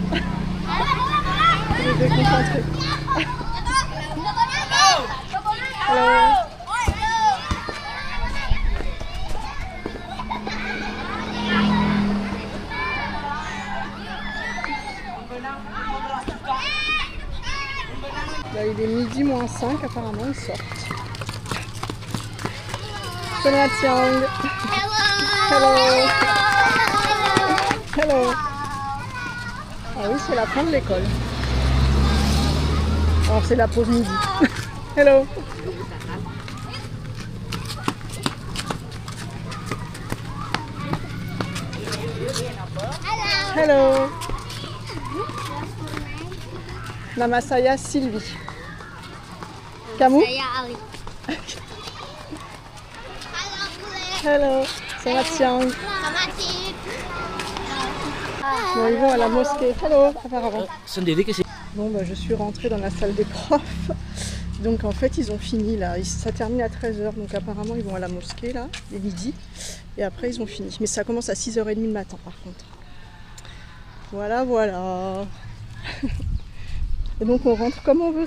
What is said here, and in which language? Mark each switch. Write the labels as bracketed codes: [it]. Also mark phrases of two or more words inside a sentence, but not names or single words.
[fr] Je vais déconcentrer. Hello. Là, il est midi moins 5, apparemment ils sortent. [id] Selamat siang. [en] Hello. Hello. [fr] Ah oui, c'est la fin de l'école. Alors c'est la pause midi. [en] Hello. Hello. [id] Nama saya Sylvie. Kamu? Saya Ali. [en] Hello. [id] Selamat siang. Selamat siang. [fr] Bon, ils vont à la mosquée. Hello. Apparemment. [id] Sendiri ke sini. [fr] Bon, bah, je suis rentrée dans la salle des profs. Donc en fait, ils ont fini là. Ça termine à 13h. Donc apparemment, ils vont à la mosquée là, dès midi. Et après, ils ont fini. Mais ça commence à 6h30 le matin par contre. Voilà, voilà. Et donc on rentre comme on veut.